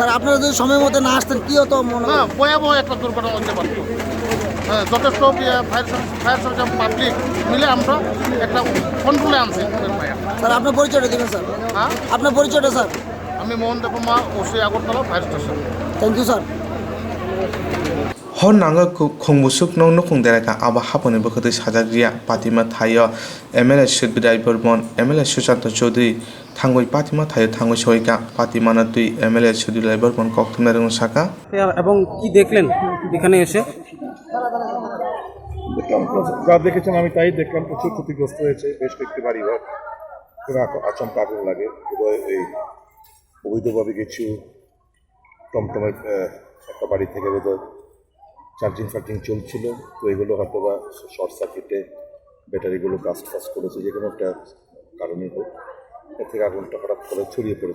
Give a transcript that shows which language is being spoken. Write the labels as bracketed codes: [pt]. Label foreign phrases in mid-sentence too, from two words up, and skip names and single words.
[bn] স্যার আপনারা যদি সময় মতো না আসতেন কি হতো মনে ভয়াবহ একটা দুর্ঘটনা হতে পারত যথেষ্ট [en] fire service [bn] পাবলিক মিলে আমরা একটা কন্ট্রোলে আনছি ওদের ফায়ার। স্যার আপনার পরিচয়টা দিবেন স্যার, হ্যাঁ, আপনার পরিচয়টা স্যার। আমি মোহন দেবমা ওসি আগরতলা [en] fire station. thank you sir. [trp] hor nanga khongbusuk nong nokong dereka aba haponi bokoti sajagriya patima thayo MLA Sudbidai Bormon MLA Susanto Chaudhary thangoi patima thayo thangoi soika patima na tui MLA Sudbidai Bormon koktumnerung saka [bn] এবং কি দেখলেন এখানে এসে? দেখলাম যা দেখেছেন আমি তাই দেখলাম, প্রচুর ক্ষতিগ্রস্ত হয়েছে বেশ কয়েকটি বাড়িঘর। খুব আচমকা আগুন লাগে। এই অবৈধভাবে কিছু টমটমের একটা বাড়ি থেকে বোধহয় চার্জিং চলছিল, তো এগুলো হয়তো বা [en] short circuit-e [bn] ব্যাটারিগুলো ব্লাস্ট করেছে, যে কোনো একটা কারণেই হোক এর থেকে আগুনটা হঠাৎ করে ছড়িয়ে পড়েছে।